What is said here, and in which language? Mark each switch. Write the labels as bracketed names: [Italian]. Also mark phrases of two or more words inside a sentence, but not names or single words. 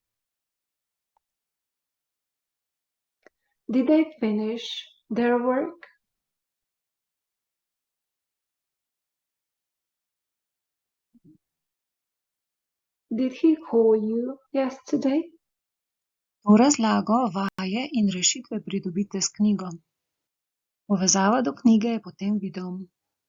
[English] Did they finish their work? Did he call you yesterday? [Slovenian] To razlago, vaje in rešitve pridobite s knjigo. Povezava do knjige je pod tem videom.